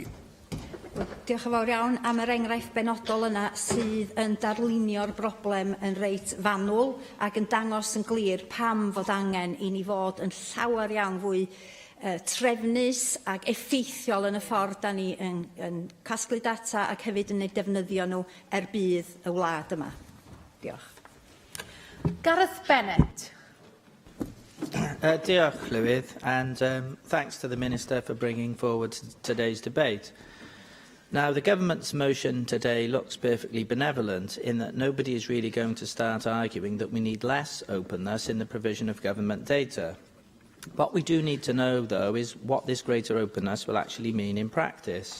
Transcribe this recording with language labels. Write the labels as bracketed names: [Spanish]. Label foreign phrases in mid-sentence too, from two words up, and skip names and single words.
[Welsh] Diolch yn fawr iawn am yr enghraifft benodol yna sydd yn darlunio'r broblem yn reit fanwl ac yn dangos yn glir pam fod angen i ni fod yn llawer iawn fwy trefnus ac effeithiol yn y ffordd da ni yn casglu data ac hefyd yn ei defnyddio nhw bydd y wlad yma. Diolch. Gareth Bennett. Diolch, Llywydd, [English] and thanks to the Minister for bringing forward today's debate. Now, the government's motion today looks perfectly benevolent in that nobody is really going to start arguing that we need less openness in the provision of government data. What we do need to know, though, is what this greater openness will actually mean in practice.